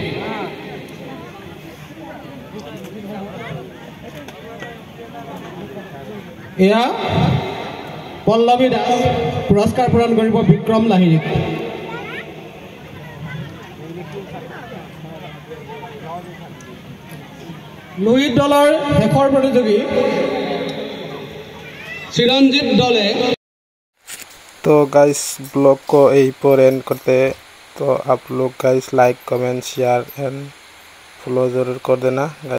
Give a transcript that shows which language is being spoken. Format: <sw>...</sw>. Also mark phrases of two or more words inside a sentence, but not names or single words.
<as>এয়া পল্লৱী দাস পুৰস্কাৰ প্ৰদান কৰিব বিক্ৰম লাহিৰীক। লোহিত দলৰ শেষৰ প্ৰতিযোগী চিৰঞ্জীৱ দলে।</as> <hi>तो गाइस ब्लॉग को यही पर एंड करते हैं। तो आप लोग गाइस</hi> <en>like comment share and follow</en> <hi>ज़रूर कर देना।</hi>